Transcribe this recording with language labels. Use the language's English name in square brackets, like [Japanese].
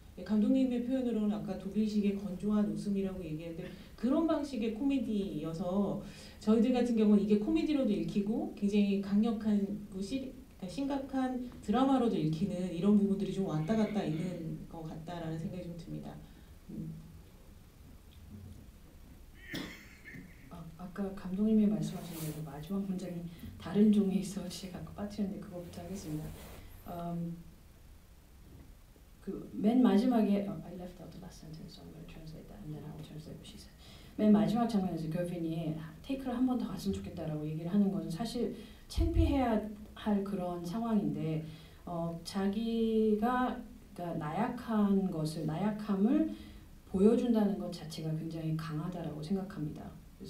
[Korean] 감독님의 표현으로는 아까 독일식의 건조한 웃음이라고 얘기했는데 그런 방식의 코미디여서 저희들 같은 경우는 이게 코미디로도 읽히고 굉장히 강력한 심각한 드라마로도 읽히는 이런 부분들이 좀 왔다 갔다 있는 것 같다라는 생각이 좀 듭니다. 아까 감독님이 말씀하신 대로 마지막 문장이 다른 종에 있어 제가 아까 빠뜨렸는데 그거부터 하겠습니다. 그 맨 마지막에 [English] I left out the last sentence, so I'm going to translate that and then I will translate what she said. [Korean] 맨 마지막 장면에서 거빈이 테이크를 한 번 더 갔으면 좋겠다라고 얘기를 하는 것은 사실 창피해야 할 그런 상황인데 자기가 그러니까 나약함을 보여준다는 것 자체가 굉장히 강하다라고 생각합니다.